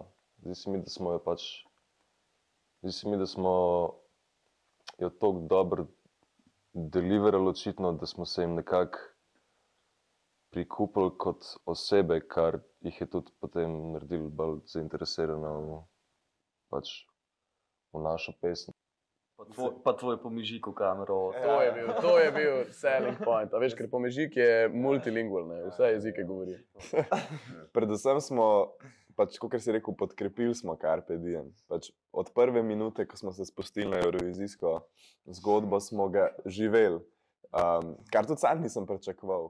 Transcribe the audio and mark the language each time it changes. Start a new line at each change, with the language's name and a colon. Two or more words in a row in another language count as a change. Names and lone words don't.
Slovenian: Zdi se mi, da smo jo toliko dobro deliverali očitno, da smo se jim nekako prikupili kot osebe, kar jih je tudi potem naredili bolj zainteresirano v našo pesem. Pa tvoj pomežik v kamero. To je bil
English: selling point.
Slovenian: A veš, ker pomežik je multilingual, ne? Vse jezike govori. Predvsem smo, kot si rekel, podkrepili smo Carpe Diem. Od prve minute, ko smo se spustili na eurovizijsko zgodbo, smo ga živeli. Kar tudi sam nisem pričakoval.